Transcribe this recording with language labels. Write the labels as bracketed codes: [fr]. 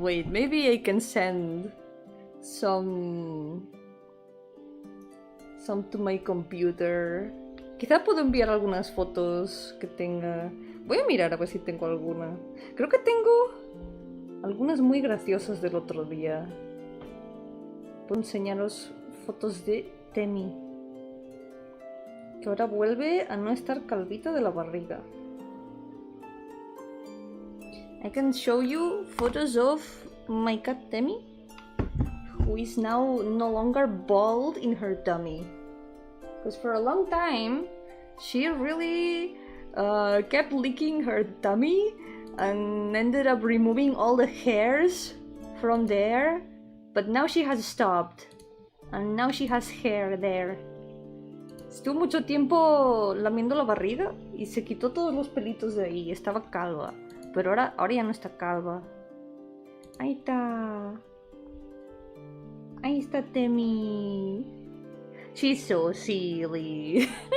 [en] Wait, maybe I can send some to my computer. [es] Quizá puedo enviar algunas fotos que tenga. Voy a mirar a ver si tengo alguna. Creo que tengo algunas muy graciosas del otro día. Puedo enseñaros fotos de Temi, que ahora vuelve a no estar calvita de la barriga. [en] I can show you photos of my cat Temi, who is now no longer bald in her tummy. Because for a long time, she really kept licking her tummy and ended up removing all the hairs from there. But now she has stopped, and now she has hair there. [es] Estuvo mucho tiempo lamiendo la barriga y se quitó todos los pelitos de ahí. Estaba calva. Pero ahora ya no está calva. Ahí está. Ahí está Temi. [en] She's so silly.